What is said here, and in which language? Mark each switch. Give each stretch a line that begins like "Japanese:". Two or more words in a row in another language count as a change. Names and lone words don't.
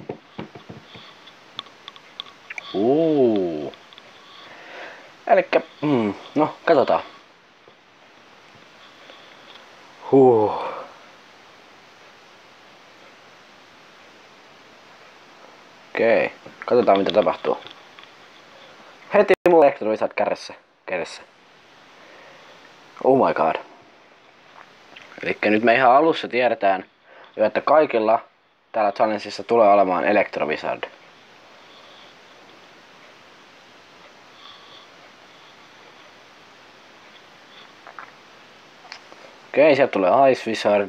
Finnish: Elikkä, no, katsotaan. Okei, katsotaan mitä tapahtuu. Heti mulla Electrovisual kädessä.
English: Oh my god.
Finnish: Elikkä nyt me ihan alussa tiedetään jo, että kaikilla täällä challengeissa tulee olemaan Electrovisual. Okei, sieltä tulee Ice Wizard.